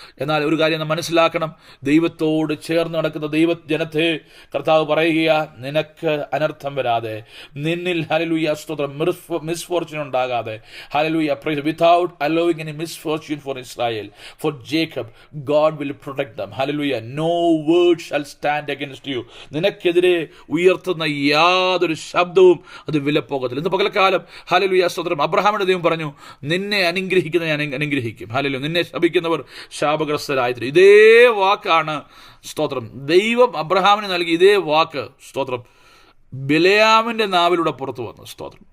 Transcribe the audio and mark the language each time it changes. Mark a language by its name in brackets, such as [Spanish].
[Malayalam] എന്നാൽ ഒരു കാര്യം നാം മനസ്സിലാക്കണം, ദൈവത്തോട് ചേർന്ന് നടക്കുന്ന ദൈവജനത്തെ കർത്താവ് പറയുക, നിനക്ക് അനർത്ഥം വരാതെ, നിന്നിൽ ഹല്ലേലൂയ സ്തോത്രം മിസ്ഫോർച്യൂൺ ഉണ്ടാകാതെ, hallelujah [English] praise, without allowing any misfortune for Israel, for Jacob, God will protect them. Hallelujah. No word shall stand against you. [Malayalam] നിനക്കെതിരെ ഉയർത്തുന്ന യാതൊരു ശബ്ദവും അത് വിലപ്പോകത്തില്ല. ഇന്ന് പകൽക്കാലം ഹല്ലേലൂയ സ്തോത്രം, അബ്രഹാമിന്റെ ദൈവം പറഞ്ഞു, നിന്നെ അനുഗ്രഹിക്കുന്ന ഞാൻ അനുഗ്രഹിക്കും. ഹല്ലേലൂയ. നിന്നെ ശപിക്കുന്നവർ ശാപഗ്രസ്തരായിത്തീരും. ഇതേ വാക്കാണ് സ്തോത്രം ദൈവം അബ്രഹാമിന് നൽകി. ഇതേ വാക്ക് സ്തോത്രം ബിലെയാമിൻ്റെ നാവിലൂടെ പുറത്തു വന്നു. സ്തോത്രം.